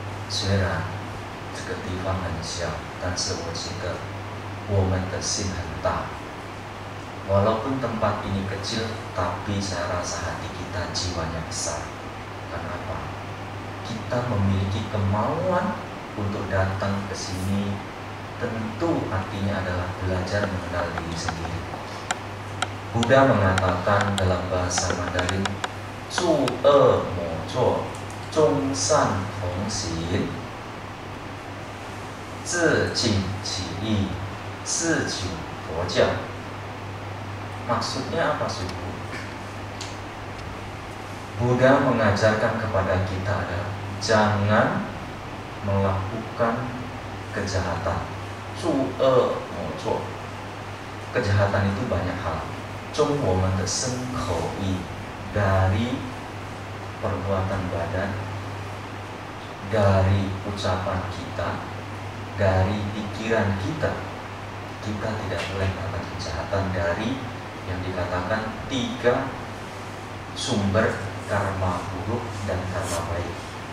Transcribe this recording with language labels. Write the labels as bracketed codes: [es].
[zh] 虽然这个地方很小，但是我觉得我们的心很大。 [id] Walaupun tempat ini kecil, tapi saya rasa hati kita jiwanya besar. Kenapa? Kita memiliki kemauan untuk datang ke sini. Tentu artinya adalah belajar mengenal diri sendiri. Buddha mengatakan dalam bahasa Mandarin, [zh] 诸恶莫作，众善奉行，自净其意，是求佛教。 [id] Maksudnya apa suku? Buddha mengajarkan kepada kita adalah jangan melakukan kejahatan. [zh] 诸恶莫作. [id] Kejahatan itu banyak hal. [zh] 中我们的身口意 [id] dari perbuatan badan, dari ucapan kita, dari pikiran kita, kita tidak boleh melakukan kejahatan dari yang dikatakan 3 sumber karma buruk dan karma baik.